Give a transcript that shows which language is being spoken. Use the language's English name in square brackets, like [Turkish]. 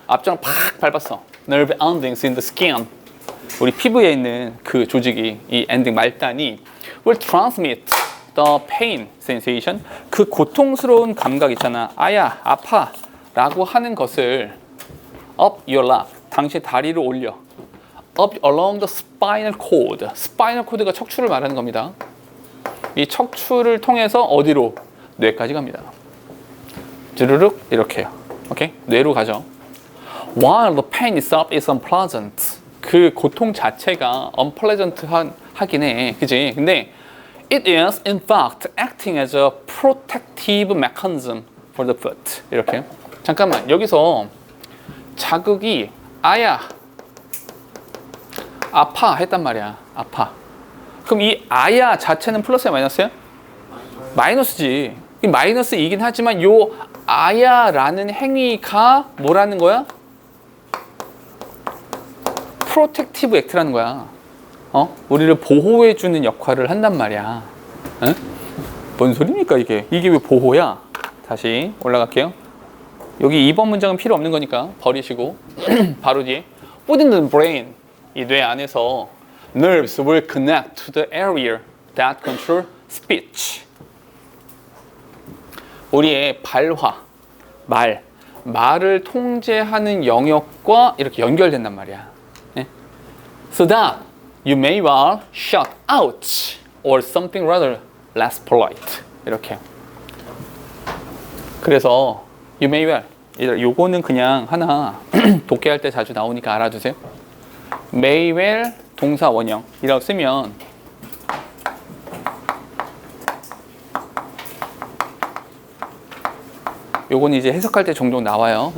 [Korean] 앞정을 팍 밟았어. [English] Nerve endings in the skin. [Korean] 우리 피부에 있는 그 조직이, 이 엔딩 말단이 [English] will transmit the pain sensation. [Korean] 그 고통스러운 감각 있잖아. 아야, 아파. 라고 하는 것을 [English] up your leg. [Korean] 당신의 다리를 올려. [English] up along the spinal cord. [Korean] spinal cord가 척추를 말하는 겁니다. 이 척추를 통해서 어디로? 뇌까지 갑니다. 주르륵 이렇게요. 오케이? 뇌로 가죠. [English] While the pain itself is unpleasant. [Korean] 그 고통 자체가 unpleasant 하긴 해. 그치? [English] 근데 it is in fact acting as a protective mechanism for the foot. [Korean] 이렇게. 잠깐만, 여기서 자극이 아야, 아파 했단 말이야. 아파. 그럼 이 아야 자체는 플러스야, 마이너스야? 마이너스지. 이 마이너스이긴 하지만 요 아야라는 행위가 뭐라는 거야? 프로텍티브 액트라는 거야. 우리를 보호해주는 역할을 한단 말이야. 응? 뭔 소리입니까 이게? 이게 왜 보호야? 다시 올라갈게요. 여기 2번 문장은 필요 없는 거니까 버리시고 바로 뒤에 [English] within the brain, [Korean] 이 뇌 안에서 [English] nerves will connect to the area that control speech. [Korean] 우리의 발화, 말을 통제하는 영역과 이렇게 연결된단 말이야. 네? [English] So that you may well shout out or something rather less polite. [Korean] 이렇게. 그래서 [English] you may well, [Korean] 요거는 그냥 하나 독해할 때 자주 나오니까 알아두세요. may well 동사 원형이라고 쓰면 요거는 이제 해석할 때 종종 나와요.